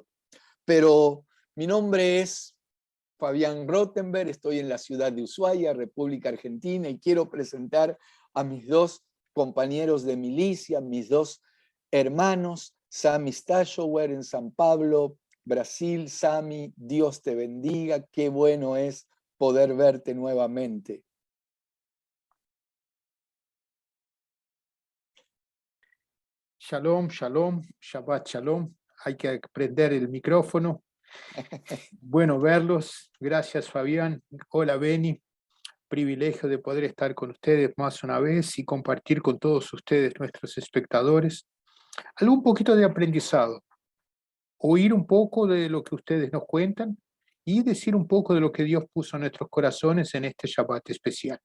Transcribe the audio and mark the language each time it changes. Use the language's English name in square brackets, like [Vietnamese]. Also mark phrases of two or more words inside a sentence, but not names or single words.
[Spanish] Pero mi nombre es Fabián Rottenberg, estoy en la ciudad de Ushuaia, República Argentina, y quiero presentar a mis dos compañeros de milicia, mis dos hermanos, Sami Stashower en San Pablo, Brasil. Sami, Dios te bendiga, qué bueno es poder verte nuevamente. [Hebrew] שלום, שלום, שבת שלום. [Spanish] Hay que prender el micrófono. Bueno verlos. Gracias, Fabián. Hola, Beni. Privilegio de poder estar con ustedes más una vez y compartir con todos ustedes, nuestros espectadores, algún poquito de aprendizado. Oír un poco de lo que ustedes nos cuentan y decir un poco de lo que Dios puso en nuestros corazones en este Shabbat especial.